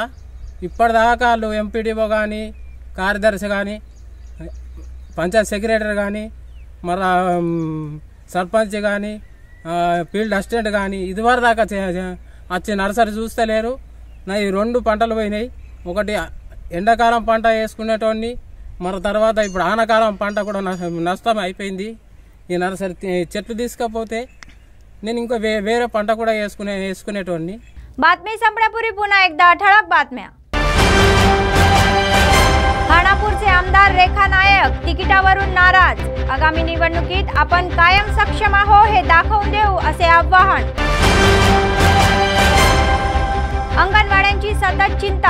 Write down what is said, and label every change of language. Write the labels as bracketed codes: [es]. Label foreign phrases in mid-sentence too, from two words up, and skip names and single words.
[te] ఇప్పటిదాకా వాళ్ళు ఎంపీడీఓ కానీ, కార్యదర్శి కానీ, పంచాయత్ సెక్రటరీ కానీ, మరి సర్పంచ్ కానీ, [en] field assistant [te] కానీ ఇదివరకు దాకా వచ్చి నర్సరీ చూస్తలేరు. నా ఈ 2 పంటలు పోయినాయి. ఒకటి ఎండాకాలం పంట వేసుకునేటోడిని, మరి తర్వాత ఇప్పుడు ఆనకాలం పంట కూడా నష్టం అయిపోయింది. ఈ నర్సరీ చెట్లు తీసుకపోతే నేను ఇంకా వేరే पंट కూడా వేసుకునేటోడిని. [mr] बातमी संपण्यापूर्वी पुन्हा एकदा ठळक बातम्या. खानापूरचे आमदार रेखा नायक तिकिटावरून नाराज. आगामी निवडणुकीत आपण कायम सक्षम आहो हे दाखवून देऊ असे आवाहन. अंगणवाड्यांची सतत चिंता.